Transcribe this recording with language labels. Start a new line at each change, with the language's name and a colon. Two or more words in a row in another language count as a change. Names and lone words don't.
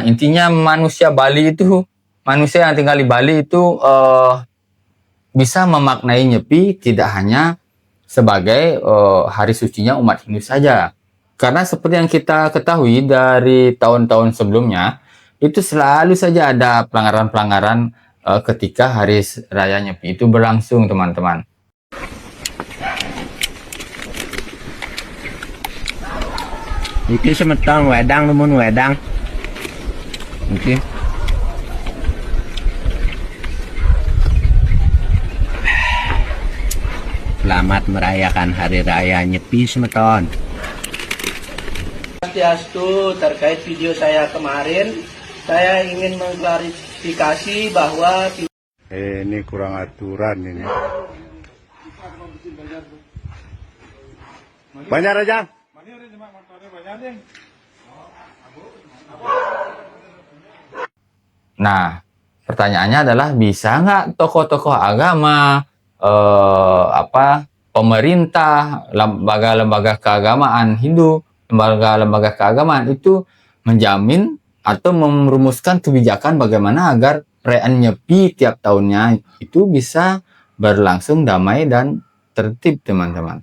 Indonesian: Intinya manusia yang tinggal di Bali itu bisa memaknai Nyepi tidak hanya sebagai hari sucinya umat Hindu saja. Karena seperti yang kita ketahui dari tahun-tahun sebelumnya, itu selalu saja ada pelanggaran-pelanggaran ketika hari raya Nyepi itu berlangsung, teman-teman.
Balinese: Iki semeton wedang nemun wedang. Iki.
Indonesian: Selamat merayakan hari raya Nyepi semeton. Swastiastu, terkait video saya kemarin, saya ingin mengklarifikasi bahwa ini kurang aturan ini. Banyak aja. Nah, pertanyaannya adalah bisa nggak tokoh-tokoh agama pemerintah, lembaga-lembaga keagamaan Hindu, lembaga-lembaga keagamaan itu menjamin atau merumuskan kebijakan bagaimana agar perayaan Nyepi tiap tahunnya itu bisa berlangsung damai dan tertib, teman-teman.